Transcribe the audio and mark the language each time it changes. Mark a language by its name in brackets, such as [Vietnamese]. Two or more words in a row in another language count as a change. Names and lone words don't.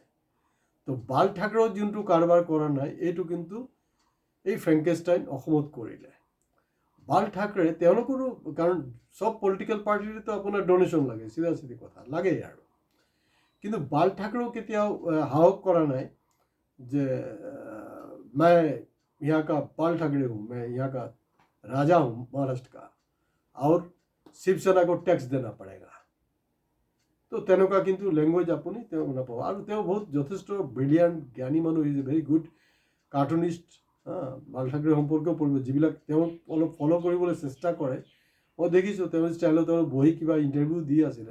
[Assamese] তো বাল ঠাকৰেও যোনটো কাৰবাৰ কৰা নাই, এইটো কিন্তু এই ফ্ৰেংকেষ্টাইন অসমত কৰিলে। বাল ঠাকৰে তেওঁলোকৰো, কাৰণ চব পলিটিকেল পাৰ্টিতো আপোনাৰ ডনেশ্যন লাগে, চিধা কথা লাগেই আৰু। কিন্তু বাল ঠাকৰেও কেতিয়াও সাহস কৰা নাই যে [Hindi] मैं यहाँ का बाल ठाकरे हूँ, मैं यहाँ का राजा हूँ महाराष्ट्र का, और शिवसेना को टैक्स देना पड़ेगा। [Assamese] তো তেনেকুৱা কিন্তু লেংগুৱেজ আপুনি তেওঁ নাপাব। আৰু তেওঁ বহুত যথেষ্ট ব্ৰিলিয়াণ্ট, জ্ঞানী মানুহ, [English] is a very good cartoonist. [Assamese] বাল ঠাকৰে সম্পৰ্কেও পঢ়িব, যিবিলাক তেওঁ অলপ ফ'ল' কৰিবলৈ চেষ্টা কৰে। মই দেখিছোঁ তেওঁৰ ষ্টাইলত তেওঁ বহি কিবা ইণ্টাৰভিউ দি আছিলে।